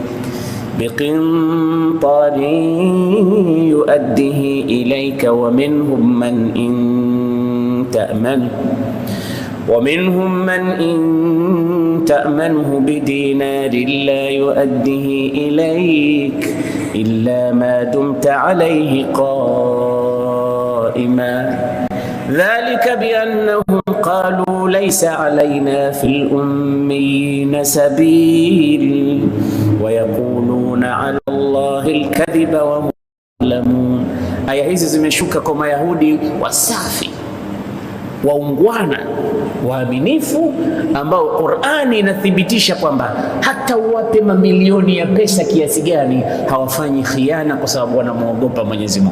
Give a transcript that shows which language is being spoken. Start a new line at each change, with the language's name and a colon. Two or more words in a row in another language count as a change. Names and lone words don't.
Arabic: بقنطار يؤديه إليك ومنهم من إن تأمنه بدينار لا يؤديه إليك إلا ما دمت عليه قائما ذلك بأنهم قالوا ليس علينا في الأميين سبيل ويقولون على الله الكذب وهم يعلمون.
Swahili: Aya hizi zimeshuka kwa Mayahudi wasafi, waungwana, waaminifu, ambao Qur'ani inathibitisha kwamba hata uwape mamilioni ya pesa kiasi gani hawafanyi khiana, kwa sababu wanamwogopa Mwenyezi Mungu.